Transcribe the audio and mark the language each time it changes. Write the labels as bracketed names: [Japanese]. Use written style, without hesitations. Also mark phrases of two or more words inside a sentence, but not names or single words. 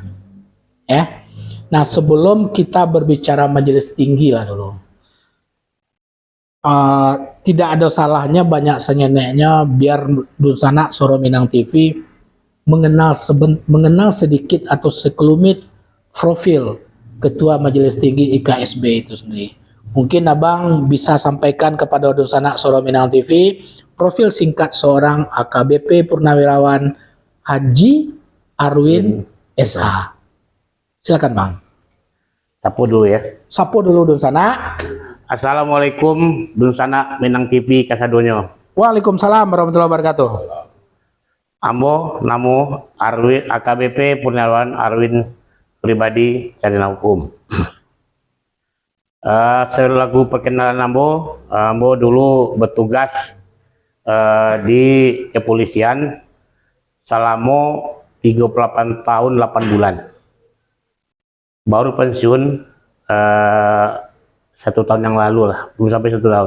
[Indonesian] Nah, sebelum kita berbicara majelis tinggi lah dulu, tidak ada salahnya banyak senyeneknya biar Dusana Suara Minang TV mengenal sedikit atau sekelumit profil Ketua Majelis Tinggi IKSB itu sendiri. Mungkin Abang bisa sampaikan kepada Dusana Suara Minang TV profil singkat seorang AKBP Purnawirawan Haji Arwin SH. Silakan Bang. Sapu dulu ya. Sapu dulu Dusana. [Minangkabau] Assalamualaikum Dusana Minang TV kasadonyo. [Arabic] وعليكم السلام ورحمة الله وبركاته. [Minangkabau] Ambo namo Arwin AKBP Purnawirawan Arwin pribadi sarjana hukum. [Indonesian] Selaku perkenalan Ambo dulu bertugas di kepolisian selama 38 tahun 8 bulan. Baru pensiun 1 tahun yang lalu lah, belum sampai 1 tahun.